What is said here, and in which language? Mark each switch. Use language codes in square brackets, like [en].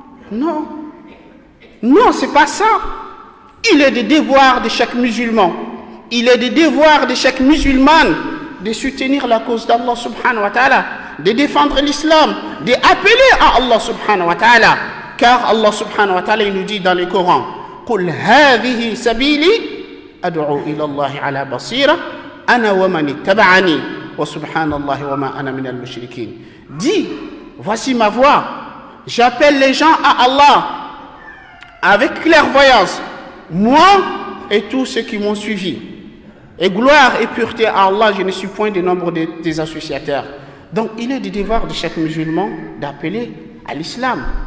[fr] Non, non, c'est pas ça. Il est des devoirs de chaque musulman, il est des devoirs de chaque musulmane de soutenir la cause d'Allah subhanahu wa ta'ala, de défendre l'islam, d'appeler à Allah subhanahu wa ta'ala. Car Allah subhanahu wa ta'ala il nous dit dans le Coran, [ar] قُلْ هَذِهِ سَبِيلِي أَدْعُو إِلَى اللَّهِ عَلَى بَصِيرَةٍ أَنَا وَمَنِ اتَّبَعَنِي وَسُبْحَانَ اللَّهِ وَمَا أَنَا مِنَ الْمُشْرِكِينَ. [fr] Dis, voici ma voix, j'appelle les gens à Allah avec clairvoyance, moi et tous ceux qui m'ont suivi. Et gloire et pureté à Allah, je ne suis point du nombre des associateurs. Donc il est du devoir de chaque musulman d'appeler à l'islam.